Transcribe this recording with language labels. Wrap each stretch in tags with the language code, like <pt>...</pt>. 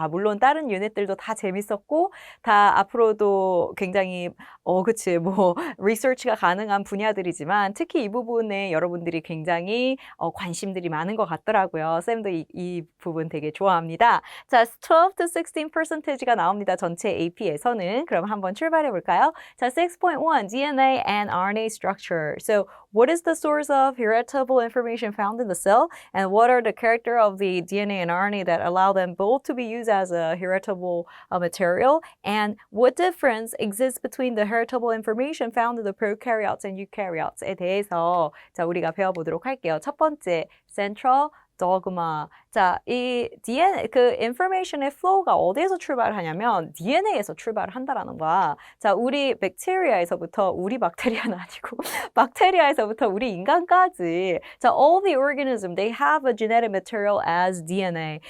<ko>물론 다른 유닛들도 다 재밌었고 다 앞으로도 굉장히 그치 뭐 리서치가 가능한 분야들이지만 특히 이 부분에 여러분들이 굉장히 관심들이 많은 것 같더라고요. 쌤도 이 부분 되게 좋아합니다. 자, 12 to 16%가 나옵니다. 전체 AP에서는. 그럼 한번 출발해 볼까요?</ko> <en>자, 6.1 DNA and RNA structure. So, what is the source of heritable information found in the cell? And what are the character of the DNA and RNA that allow them both to be used as a heritable material? And what difference exists between the heritable information found in the prokaryotes and eukaryotes에</en> <ko>대해서 자, 우리가 배워보도록 할게요. 첫 번째, central dogma. 자, 이 DNA, 그 information의 flow가 어디에서 출발하냐면 DNA에서 출발한다라는 거야. 자, 우리 박테리아에서부터, 우리 박테리아는 아니고 박테리아에서부터 우리 인간까지 자,</ko> <en>all the organisms, they have a genetic material as DNA.</en>